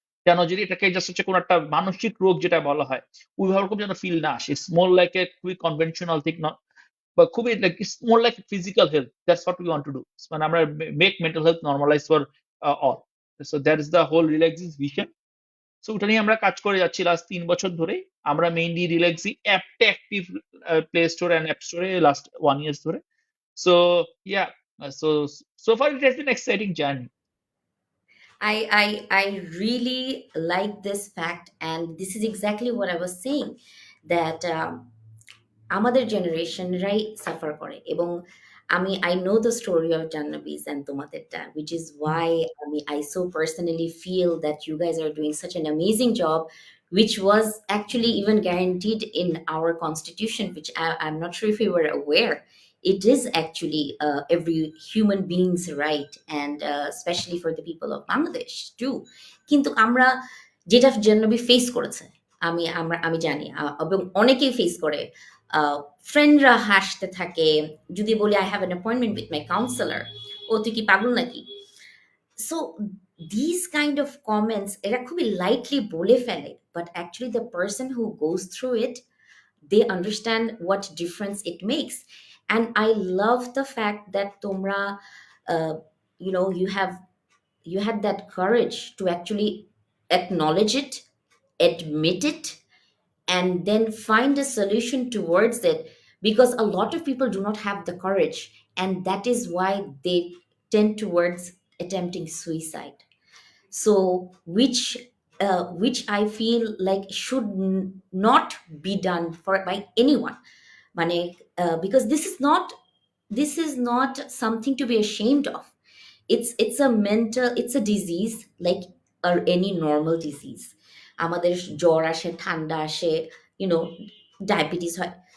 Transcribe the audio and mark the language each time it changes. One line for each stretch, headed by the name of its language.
Bangla: যেন যদি এটাকে জাস্ট হচ্ছে কোনো একটা মানসিক রোগ যেটা বলা হয় ওইভাবে যেন ফিল না আসে,
English: It's more like a খুবই conventional thing, বা খুবই like it's more like physical health, that's what we want to do. মানে আমরা make mental health normalise for all. So that is the whole Relaxis vision.
Bangla: So ওটা নিয়ে আমরা কাজ করে যাচ্ছি লাস্ট 3 বছর ধরে। আমরা মেইনলি রিল্যাক্সি অ্যাপটা active play store and app স্টোরে লাস্ট 1 ইয়ার ধরে।
English: So yeah, so so far it has been exciting journey. I really like this fact, and this is exactly what I was saying, that
Bangla: আমাদের জেনারেশনরাই suffer করে।
English: এবং I know the story of Jahnavi's and তোমাদেরটা, which is why I so personally feel that you guys are doing such an amazing job, which was actually even guaranteed in our constitution, which I'm not sure if you were aware. It is actually every human being's right, and especially for the people of Bangladesh too.
Bangla: কিন্তু আমরা যেটা Jahnavi face করেছে, আমি জানি, এবং অনেকেই face করে। ফ্রেন্ডরা হাসতে থাকে যদি বলি
English: I have an appointment with my counsellor,
Bangla: ও তুই কি পাগল নাকি।
English: so this kind of comments
Bangla: এরা খুবই লাইটলি বলে ফেলে,
English: But actually the person who goes through it, they understand what difference it makes. And I love the fact that tomra, uh, you had that courage to actually acknowledge it, admit it, and then find a solution towards it, because a lot of people do not have the courage, and that is why they tend towards attempting suicide. So which I feel like should not be done for by anyone. Because this is not something to be ashamed of. It's a disease like any normal disease.
Bangla: আমাদের জ্বর আসে, ঠান্ডা আসে, you know diabetes হয়.